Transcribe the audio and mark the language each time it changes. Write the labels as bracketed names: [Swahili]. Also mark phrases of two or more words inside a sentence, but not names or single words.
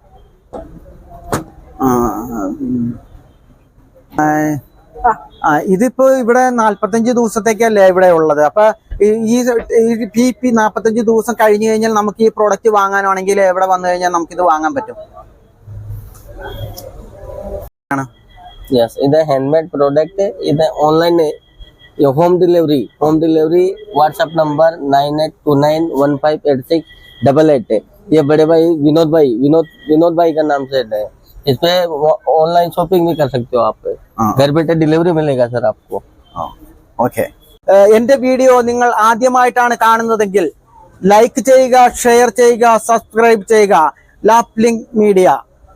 [Malayalam] ഇതിപ്പോ ഇവിടെ 45 ദിവസത്തേക്കല്ലേ ഇവിടെ ഉള്ളത്. അപ്പൊ ഈ 45 ദിവസം കഴിഞ്ഞു കഴിഞ്ഞാൽ നമുക്ക് ഈ പ്രോഡക്റ്റ് വാങ്ങാനാണെങ്കിൽ എവിടെ വന്നു കഴിഞ്ഞാൽ നമുക്ക് ഇത് വാങ്ങാൻ പറ്റും? ഇത് [English] handmade product. [Hindi] ഇത് [English] online home delivery WhatsApp number [Hindi] 9829158688 है। ये बड़े भाई विनोद भाई का नाम से है। इस पे [English] online shopping [Hindi] भी कर सकते हो आप। घर बैठे डिलीवरी मिलेगा सर आपको। [Malayalam] ഓക്കെ. എന്റെ വീഡിയോ നിങ്ങൾ ആദ്യമായിട്ടാണ് കാണുന്നതെങ്കിൽ ലൈക്ക് ചെയ്യുക, ഷെയർ ചെയ്യുക, സബ്സ്ക്രൈബ് ചെയ്യുക. ലാപ്ലിംഗ് മീഡിയ.